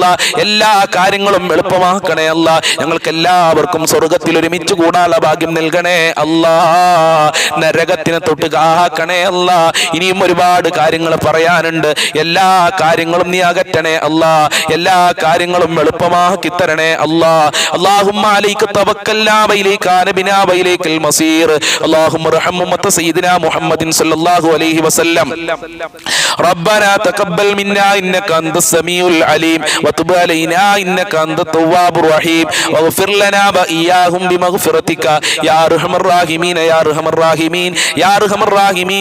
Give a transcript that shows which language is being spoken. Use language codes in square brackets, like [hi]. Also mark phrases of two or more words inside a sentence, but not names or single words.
[ml] എല്ലാ കാര്യങ്ങളും എളുപ്പമാക്കണേ അല്ലാ. ഞങ്ങൾക്ക് എല്ലാവർക്കും സ്വർഗത്തിൽ ഒരുമിച്ച് കൂടാനുള്ള ഭാഗ്യം നൽകണേ അല്ലാ. നരകത്തിനെ തൊട്ട് കാക്കണേ അല്ലാ. ഇനിയും ഒരുപാട് കാര്യങ്ങൾ പറയാനുണ്ട്. എല്ലാ കാര്യങ്ങളും നീ അകറ്റണേ അല്ലാ. എല്ലാ കാര്യങ്ങളും എളുപ്പമാക്കി തരണേ അല്ലാ. [ar] اللهم عليك توكلنا وإليك أنبنا وإليك المصير. اللهم ارحم أمة سيدنا محمد صلى الله عليه وسلم. ربنا تقبل منا إنك أنت السميع العليم وتب علينا إنك أنت التواب الرحيم واغفر لنا وإياهم بمغفرتك يا أرحم الراحمين يا أرحم الراحمين يا أرحم الراحمين.